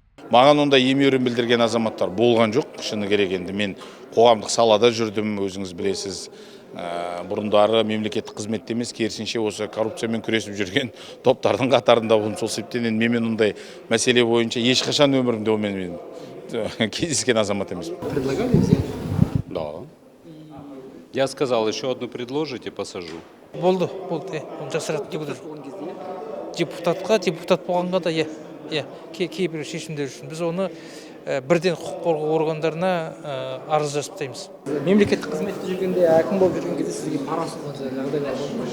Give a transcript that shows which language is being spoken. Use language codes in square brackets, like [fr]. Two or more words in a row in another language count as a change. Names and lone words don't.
[kk] Маған ондай емеурін білдірген азаматтар болған жоқ, шыны керек. Енді мен қоғамдық салада жүрдім, өзіңіз білесіз. Бұрындары мемлекеттік қызметте емес, керісінше осы коррупциямен күресіп жүрген топтардың қатарында болдым. Сол себептен енді мен ондай мәселе бойынша ешқашан өмірімде онымен кездескен азамат емес. [ru] Предлагали взять? Да. Я сказал, еще одну предложите, посажу. [kk] Болды, жасыратын депутатқа, депутат болғанға да, кейбір шешімдер үшін біз оны бірден құқық қорғау органдарына арыз жазып тастаймыз. Мемлекеттік қызметте жүргенде, әкім болып жүрген кезде сізге пара ұсынған жағдайлар болды ма?